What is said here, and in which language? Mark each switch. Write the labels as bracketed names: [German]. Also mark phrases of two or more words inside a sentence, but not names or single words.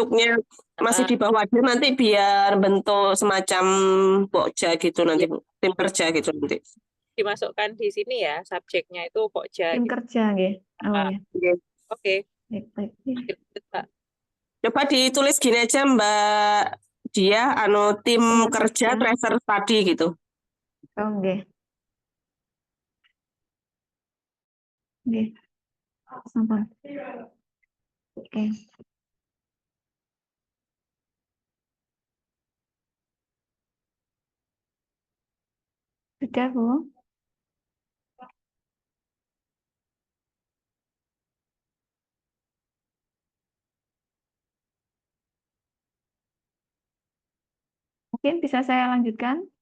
[Indonesian] rintuknya masih di bawah dia nanti biar bentuk semacam pokja gitu nanti Iya. tim kerja gitu nanti. Dimasukkan di sini ya, subjeknya itu pokja Tim gitu. kerja nggih. Oh ya. Oke. Oke. Baik, baik. Ya. Gitu, Mbak. Coba ditulis gini aja Mbak Dia, tim Tim kerja kerja. tracer tadi gitu. Oh nggih. Nggih. Sampun. Oke. Sudah, Bu. Mungkin bisa saya lanjutkan?